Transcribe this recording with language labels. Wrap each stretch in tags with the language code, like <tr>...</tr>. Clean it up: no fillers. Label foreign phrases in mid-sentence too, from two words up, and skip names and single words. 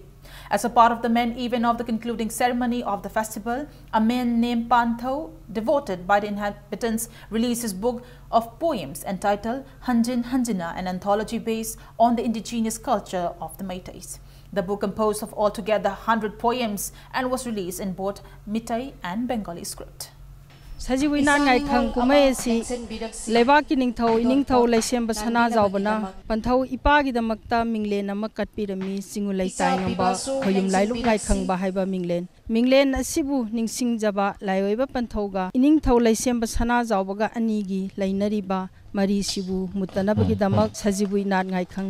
<en>As a part of the main event of the concluding ceremony of the festival, a man named Pantho, devoted by the inhabitants, released his book of poems entitled Hanjin Hanjina, an anthology based on the indigenous culture of the Meiteis. The book composed of altogether 100 poems and was released in both Meitei and Bengali script.</en> <mni>Sajibu Inat Ngaikang Kumhai si Leibaki Ningthau Laisem Basana Zaubana Panthau Ipagi Damakta Minglen ama katpirami singu laitai ngamba khoyum lailuk Ngaikang bahaiba Minglen asibu ningsing jaba laiweba Panthauga Iningthau Laisem Basana Zaubaga anigi lainariba Mari Sibu Mutanabagi Damak Sajibu Inat Ngaikang</mni>